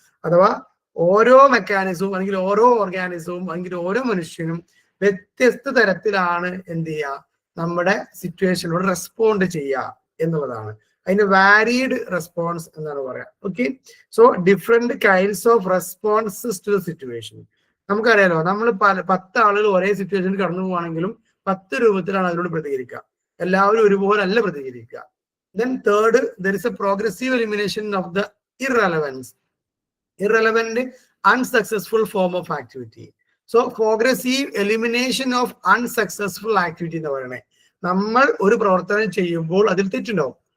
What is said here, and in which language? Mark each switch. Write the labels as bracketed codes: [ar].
[ml] അഥവാ ഓരോ മെക്കാനിസവും അല്ലെങ്കിൽ ഓരോ ഓർഗാനിസവും അല്ലെങ്കിൽ ഓരോ മനുഷ്യനും വ്യത്യസ്ത തരത്തിലാണ് എന്ത് ചെയ്യുക, നമ്മുടെ സിറ്റുവേഷനോട് റെസ്പോണ്ട് ചെയ്യുക എന്നുള്ളതാണ്. അതിന് വാരീഡ് റെസ്പോൺസ് എന്നാണ് പറയാം. Okay, so different kinds of responses to the situation. നമുക്കറിയാലോ, നമ്മൾ 10 ആളുകൾ ഒരേ സിറ്റുവേഷനിൽ കടന്നു പോവാണെങ്കിലും 10 രൂപത്തിലാണ് അതിനോട് പ്രതികരിക്കുക. എല്ലാവരും ഒരുപോലെ അല്ല പ്രതികരിക്കുക. [en] Then third, there is a progressive elimination of the irrelevant, unsuccessful form of activity. So progressive elimination of unsuccessful activity [ml] എന്ന് പറയണേ, നമ്മൾ ഒരു പ്രവർത്തനം ചെയ്യുമ്പോൾ അതിൽ തെറ്റുണ്ടാവും.